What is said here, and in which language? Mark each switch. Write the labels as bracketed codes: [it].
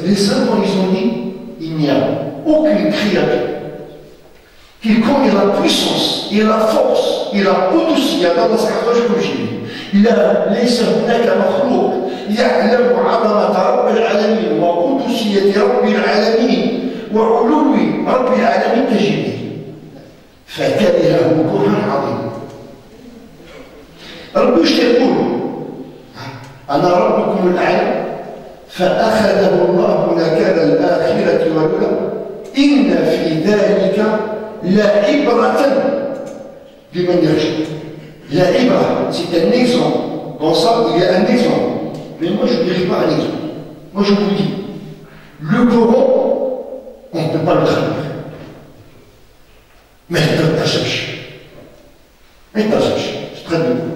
[fr] Les savants ils ont dit il n'y a aucune créature qui connaît la puissance et la force et la قدسية dans sa cage comme Jibril. [ar] لا ليس هناك مخلوق يعلم عظمة رب العالمين وقدسية رب العالمين وعلو رب العالمين كجبريل. فكرهه كرها عظيما. ربي ايش يقول؟ أنا ربكم الأعلى. فأخذه الله نكال الآخرة والأولى إن في ذلك لعبرة لمن يخشى. [fr] La Ibra, c'est un exemple. Dans ça, il y a un exemple. Mais moi, je ne dirai pas un exemple. Moi, je vous dis, Le Coran, on ne peut pas le traduire. Mais il ne cherche. Il ne cherche. Je traduis.